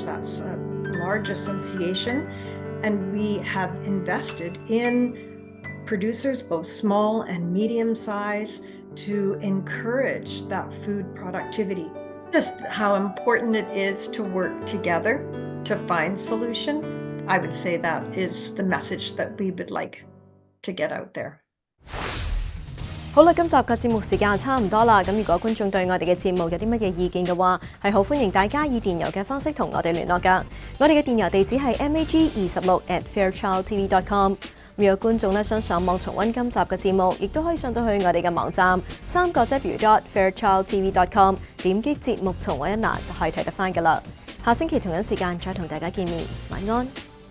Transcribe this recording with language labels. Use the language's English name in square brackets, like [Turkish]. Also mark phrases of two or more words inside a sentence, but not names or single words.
[English] That's a large association, and we have invested in producers, both small and medium size, to encourage that food productivity. Just how important it is to work together to find solution. I would say that is the message that we would like to get out there. [Cantonese] 好啦，今集嘅節目時間差唔多啦。咁如果觀眾對我哋嘅節目有啲乜嘢意見嘅話，係好歡迎大家以電郵嘅方式同我哋聯絡㗎。我哋嘅電郵地址係mag26@fairchildtv.com。如果觀眾咧想上網重溫今集嘅節目，亦都可以上到去我哋嘅網站3w.fairchildtv.com， 點擊節目重溫一欄就可以睇得翻㗎啦。下星期同樣時間再同大家見面，晚安。